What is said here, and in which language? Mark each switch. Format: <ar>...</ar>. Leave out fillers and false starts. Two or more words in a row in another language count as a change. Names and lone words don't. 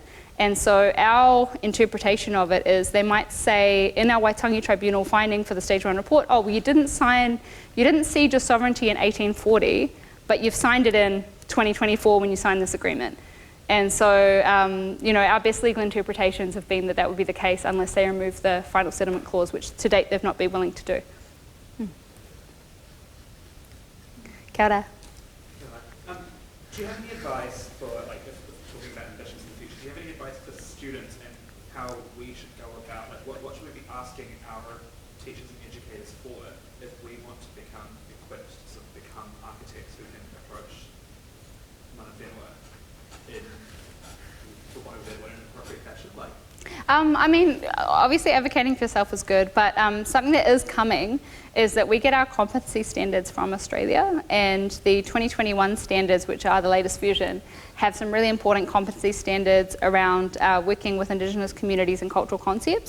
<en>And so our interpretation of it is they might say in our Waitangi Tribunal finding for the Stage 1 report, oh, well, you didn't cede your sovereignty in 1840, but you've signed it in 2024 when you signed this agreement. And so, you know, our best legal interpretations have been that that would be the case unless they remove the final settlement clause, which to date they've not been willing to do.</en> <mi>Kia ora.</mi> <en>Do you have any advice for, like, if we're talking about ambitions in the future, do you have any advice for students and how we should go about, like, what should we be asking our teachers and educators for if we want to become equipped to sort of become architects who can approach</en> <mi>mana whenua</mi> <en>in, for want of a better word, in an appropriate fashion? Like, I mean, obviously advocating for yourself is good, but something that is coming is that we get our competency standards from Australia, and the 2021 standards, which are the latest version, have some really important competency standards around working with Indigenous communities and cultural concepts.</en>